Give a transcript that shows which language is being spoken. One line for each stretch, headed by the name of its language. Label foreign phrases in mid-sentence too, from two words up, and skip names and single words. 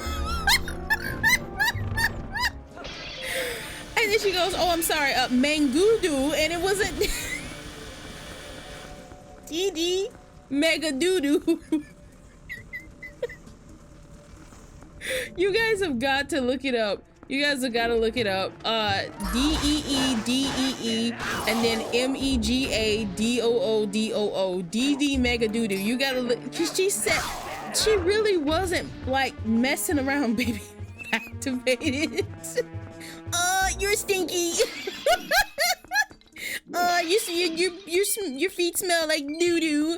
English: And then she goes, oh, I'm sorry, Mangudu, and it wasn't DD Mega Doo-Doo. You guys have got to look it up. You guys have got to look it up. D-E-E-D-E-E and then M-E-G-A-D-O-O-D-O-O. DD Mega Doo-Doo. You gotta look. She said she really wasn't like messing around, baby. Activated. You're stinky. You see your feet smell like doo-doo.